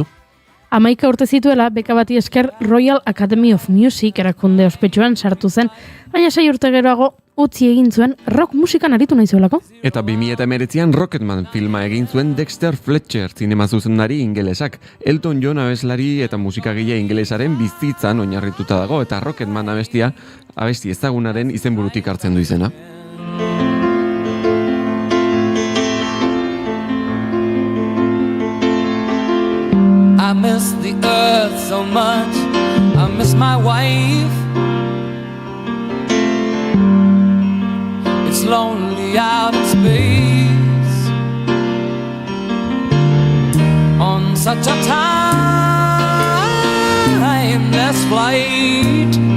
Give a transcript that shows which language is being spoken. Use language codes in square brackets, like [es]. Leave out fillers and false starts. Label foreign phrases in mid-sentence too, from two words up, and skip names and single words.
[eu] 11 urte zituela, beka bati esker Royal Academy of Music erakunde ospetsuan sartu zen, baina 6 urte geroago utzi egin zuen rock musikan aritu nahi zuelako. Eta 2019an Rocketman filma egin zuen Dexter Fletcher zinema zuzendari ingelesak. Elton John abeslari eta musikagile ingelesaren bizitzan oinarrituta dago eta Rocketman abesti ezagunaren izenburutik hartzen du izena. [en] I miss the earth so much, I miss my wife. It's lonely out in space on such a timeless flight.